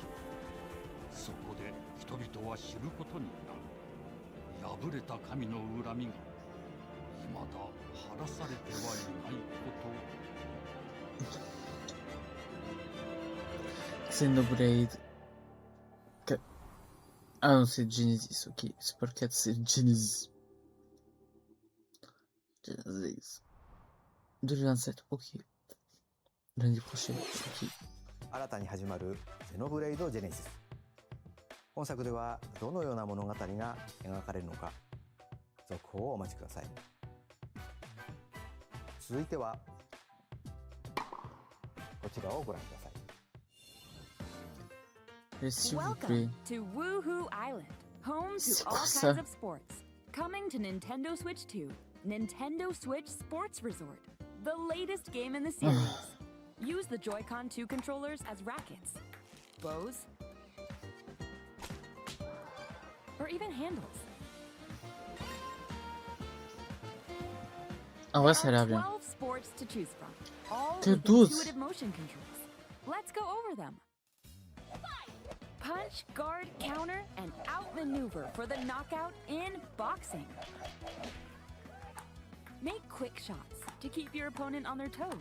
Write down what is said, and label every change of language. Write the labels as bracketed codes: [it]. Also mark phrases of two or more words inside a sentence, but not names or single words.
[ja] そこで人々は知ることになる。破れた神の恨みが未だ晴らされてはいないこと。 [fr] Xenoblade 4. Ah non, c'est Genesis, ok. C'est pas le 4, c'est Genesis. Genesis. 2027, ok. L'année prochaine, ok. [ja] 新たに始まるゼノブレイドジェネシス。本作ではどのような物語が描かれるのか、続報をお待ちください。続いてはこちらをご覧ください。 [en] Welcome to Woohoo Island, home to all kinds of sports. Coming to Nintendo Switch 2, Nintendo Switch Sports Resort, the latest game in the series. Use the Joy-Con 2 controllers as rackets, bows, or even handles. [fr] En vrai, ça a l'air bien. [en] 12 sports to choose from, all [fr] Que [en] with [fr] 12. [en] intuitive motion controls. Let's go over them. Punch, guard, counter, and outmaneuver for the knockout in boxing. Make quick shots to keep your opponent on their toes.